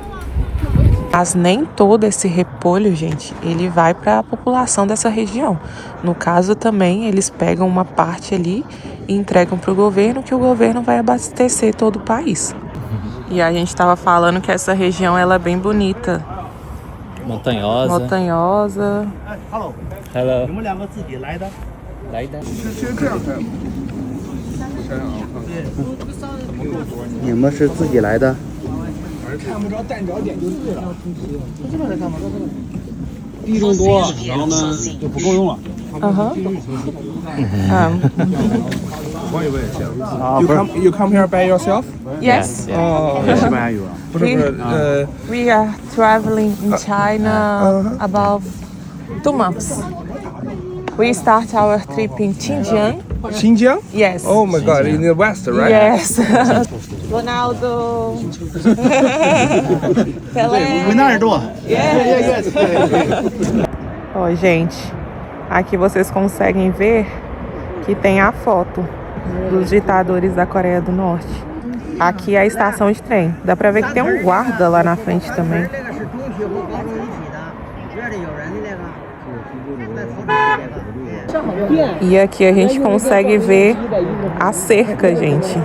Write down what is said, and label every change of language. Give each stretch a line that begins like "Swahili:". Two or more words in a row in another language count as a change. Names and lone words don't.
Portuguese: Mas nem todo esse repolho, gente, ele vai para a população dessa região. No caso também, eles pegam uma parte ali e entregam para o governo, que o governo vai abastecer todo o país. E a gente estava falando que essa região ela é bem bonita. Montanhosa. Montanhosa.
English: Hello. Hello.
Chinese: 你们2个自己来的？来的。你们是自己来的？看不着站脚点就对了。这边来看吧，地种多，然后呢就不够用了。
English: You come here by yourself? Yes.
Chinese: 西班牙语啊？不是
English: We are traveling in China about 2 months. We start our trip in Xinjiang. Xinjiang? Yes. Oh my God, in the west, right? Yes. Ronaldo. Pelé.
Chinese: 维纳尔多。
English: Yes.
Portuguese: Ó, gente, aqui vocês conseguem ver que tem a foto dos ditadores da Coreia do Norte. Aqui é a estação de trem. Dá pra ver que tem um guarda lá na frente também. E aqui a gente consegue ver a cerca, gente.